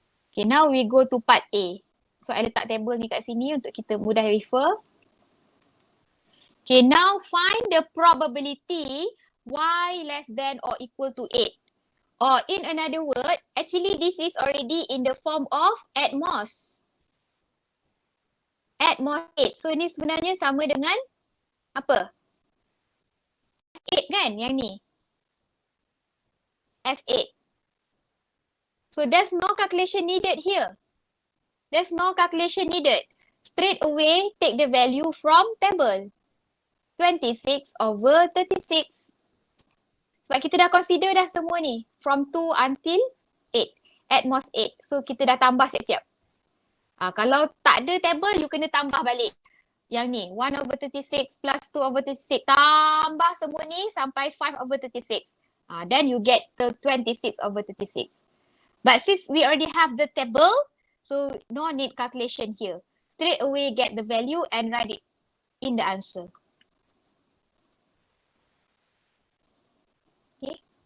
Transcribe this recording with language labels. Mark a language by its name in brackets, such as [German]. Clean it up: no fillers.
[English] Okay, now we go to part A. So, I [Malay] letak table ni kat sini untuk kita mudah [English] refer. Okay, now find the probability y less than or equal to 8. Or in another word, actually this is already in the form of at most. At most 8. [Malay] So, ini sebenarnya sama dengan apa? F8 kan yang ni? F8. [English] So there's no calculation needed here. There's no calculation needed. Straight away, take the value from table. 26 over 36. [Malay] Sebab kita dah consider dah semua ni. [English] From 2 until 8. At most 8. [Malay] So kita dah tambah siap-siap. Kalau tak ada table, you kena tambah balik. Yang ni, [English] 1 over 36 plus 2 over 36. [Malay] Tambah semua ni sampai [English] 5 over 36. Then you get the 26 over 36. But since we already have the table, so no need calculation here. Straight away get the value and write it in the answer. Okay.